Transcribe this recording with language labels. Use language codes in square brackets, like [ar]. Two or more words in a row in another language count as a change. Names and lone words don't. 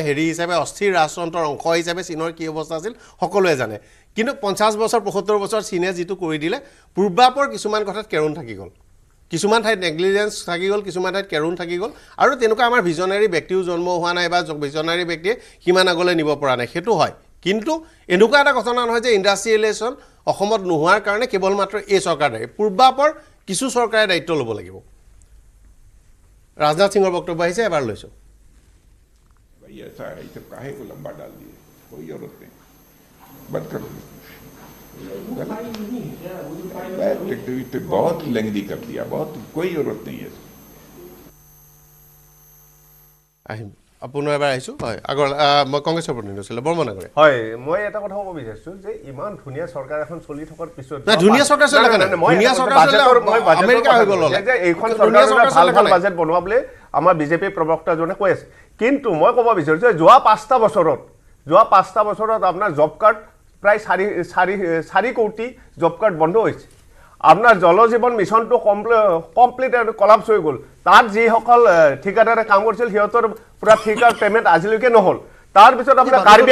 [as] হেৰি হিচাপে অস্থিৰ ৰাজতন্ত্ৰৰ অংশ হিচাপে চীনৰ কি অৱস্থা আছিল সকলোৱে জানে কিন্তু 50 বছৰ 75 বছৰ চীনে যিটো কৰি দিলে পূৰ্বাপৰ কিছুমান কথাত কেৰুণ থাকি গ'ল কিছুমান ঠাইত নেগলিজেন্স থাকি গ'ল কিছুমান ঠাইত কেৰুণ থাকি গ'ল আৰু তেনেকুৱা আমাৰ ভিজনাৰী ব্যক্তিও জন্ম হোৱা নাই বা ভিজনাৰী ব্যক্তিয়ে কিমান আগলৈ নিব পৰা নাই সেইটো হয় কিন্তু এনেকুৱা এটা ঘটনা নহয় যে ইণ্ডাষ্ট্ৰিয়েলাইজেশ্যন অসমত নোহোৱাৰ কাৰণে কেৱল মাত্ৰ এই চৰকাৰ দায়ী পূৰ্বাপৰ কিছু চৰকাৰে দায়িত্ব ল'ব লাগিব राजनाथ सिंह [hi] वक्तव्य है [as] एबार लैसो [hi] भैया ऐसा है, काहे को लंबा डाल दिए, कोई जरूरत नहीं, बंद कर दो। बहुत लेंदी कर दिया, बहुत कोई जरूरत नहीं है। [as] আহিম আপোনাৰ এবাৰ আহিছোঁ হয় আগৰ মই কংগ্ৰেছৰ প্ৰতিনিধি আছিলোঁ বৰ্মন আগৰে হয় মই এটা কথা ক'ব বিচাৰিছোঁ যে ইমান ধুনীয়া চৰকাৰ এখন চলি থকাৰ পিছত না ধুনীয়া চৰকাৰ চলে কেনে ধুনীয়া চৰকাৰ চলে আমেৰিকা হৈ গ'ল যে এইখন চৰকাৰে ভাল ভাল বাজেট বনোৱা বুলি আমাৰ বিজেপি প্ৰবক্তাজনে কৈ আছে কিন্তু মই ক'ব বিচাৰিছোঁ যোৱা 5টা বছৰত আপোনাৰ [en] job card [as] প্ৰায় 4 কোটি [en] job card [as] বন্ধ হৈছে আপনার জলজীবন মিশনটো [en] complete collapse [as] হৈ গ'ল তাত যিসকল ঠিকাদাৰে কাম কৰিছিল সিহঁতৰ পুৰা ঠিকাৰ পেমেন্ট আজিলৈকে নহল তাৰ পিছত আপোনাৰ কাৰ্বি